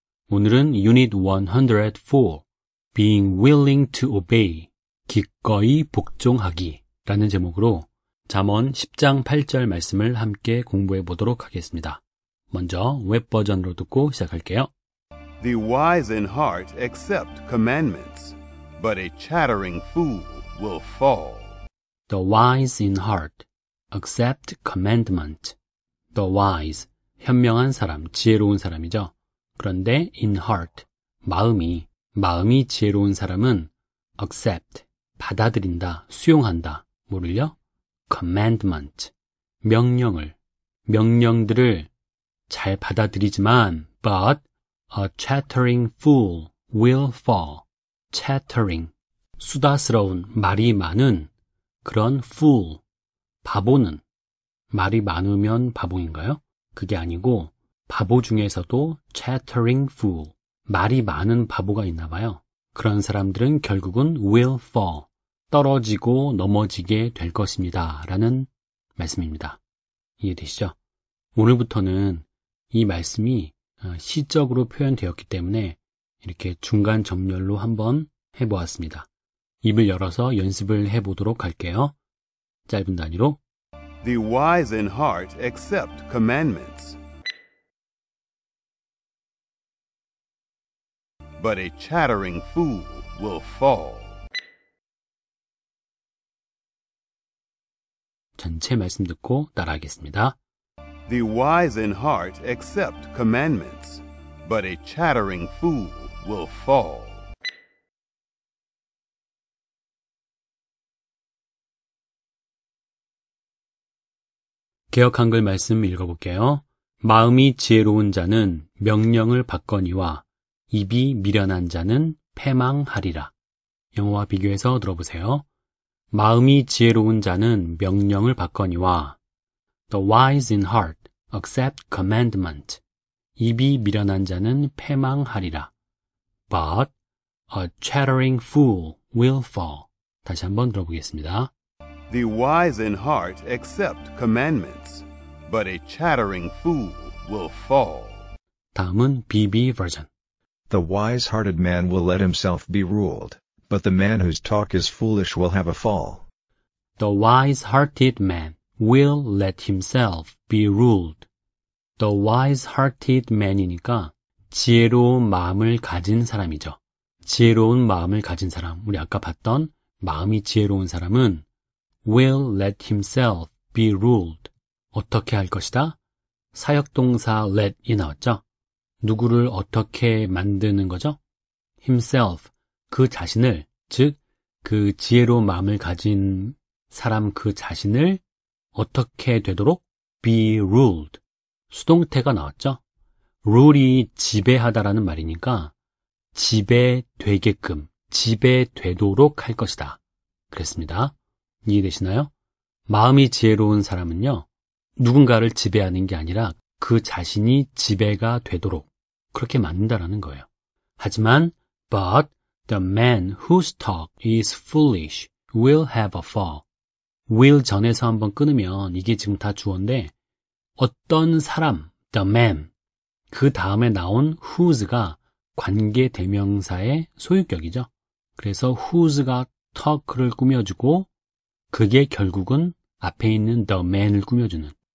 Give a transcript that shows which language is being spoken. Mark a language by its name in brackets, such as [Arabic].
[Korean] 오늘은 Unit 104, [English] Being Willing to Obey, [Korean] 기꺼이 복종하기 라는 제목으로 잠언 10장 8절 말씀을 함께 공부해 보도록 하겠습니다. 먼저 웹 버전으로 듣고 시작할게요. [English] The wise in heart accept commandments, but a chattering fool will fall. The wise in heart accept commandment. The wise, [Korean] 현명한 사람, 지혜로운 사람이죠. 그런데 [English] in heart, [Korean] 마음이 지혜로운 사람은 accept, 받아들인다, 수용한다. 뭐를요? [English] commandment, [Korean] 명령들을 잘 받아들이지만 [English] but a chattering fool will fall. [Korean] chattering, 수다스러운, 말이 많은 그런 fool, 바보는 말이 많으면 바보인가요? 그게 아니고 바보 중에서도 [English] chattering fool, [Korean] 말이 많은 바보가 있나 봐요. 그런 사람들은 결국은 [English] will fall, [Korean] 떨어지고 넘어지게 될 것입니다. 라는 말씀입니다. 이해되시죠? 오늘부터는 이 말씀이 시적으로 표현되었기 때문에 이렇게 중간 정렬로 한번 해보았습니다. 입을 열어서 연습을 해보도록 할게요. 짧은 단위로. [English] The wise in heart accept commandments, but a chattering fool will fall. [Korean] 전체 말씀 듣고 따라하겠습니다. [English] The wise in heart accept commandments, but a chattering fool will fall. [Korean] 개역 한글 말씀 읽어볼게요. 마음이 지혜로운 자는 명령을 받거니와 입이 미련한 자는 패망하리라. 영어와 비교해서 들어보세요. 마음이 지혜로운 자는 명령을 받거니와 [English] The wise in heart accept commandment. [Korean] 입이 미련한 자는 패망하리라. [English] But a chattering fool will fall. [Korean] 다시 한번 들어보겠습니다. [English] The wise in heart accept commandments, but a chattering fool will fall. [Korean] 다음은 BB 버전. [English] The wise-hearted man will let himself be ruled, but the man whose talk is foolish will have a fall. The wise-hearted man will let himself be ruled. The wise-hearted man이니까 [Korean] 지혜로운 마음을 가진 사람이죠. 지혜로운 마음을 가진 사람, 우리 아까 봤던 마음이 지혜로운 사람은 [English] will let himself be ruled. [Korean] 어떻게 할 것이다? 사역동사 let이 나왔죠? 누구를 어떻게 만드는 거죠? himself, 그 자신을, 즉 그 지혜로운 마음을 가진 사람 그 자신을 어떻게 되도록 [English] be ruled. [Korean] 수동태가 나왔죠? rule이 지배하다라는 말이니까 지배되게끔, 지배되도록 할 것이다. 그랬습니다. 이해되시나요? 마음이 지혜로운 사람은요, 누군가를 지배하는 게 아니라 그 자신이 지배가 되도록 그렇게 만든다라는 거예요. 하지만 [English] but the man whose talk is foolish will have a fall. [Korean] will 전에서 한번 끊으면 이게 지금 다 주어인데 어떤 사람, [English] the man, [Korean] 그 다음에 나온 whose가 관계대명사의 소유격이죠. 그래서 whose가 talk를 꾸며주고 그게 결국은 앞에 있는 the man을 꾸며주는.